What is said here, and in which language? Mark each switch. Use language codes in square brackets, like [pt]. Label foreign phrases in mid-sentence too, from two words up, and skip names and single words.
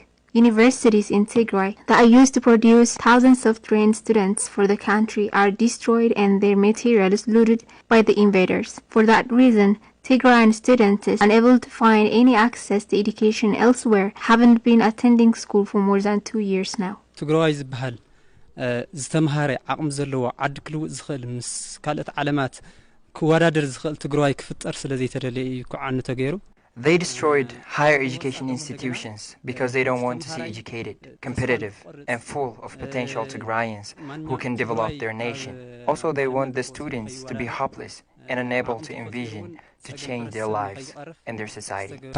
[en] Universities in Tigray that are used to produce thousands of trained students for the country are destroyed and their materials looted by the invaders. For that reason, Tigrayan students unable to find any access to education elsewhere haven't been attending school for more than 2 years now. [ti] ትግራይ ዝበሃል ዝተምሃረ ዓቅም ዘለዎ ዓዲ ክልውጥ ዝኽእል ምስ ካልኦት ዓለማት ክወዳደር ዝኽእል ትግራይ ክፍጠር ስለዘይተደለየ እዩ ክዓኑ ተገይሩ [en] They destroyed higher education institutions because they don't want to see educated, competitive, and full of potential Tigrayans who can develop their nation. Also, they want the students to be hopeless and unable to envision to change their lives and their society.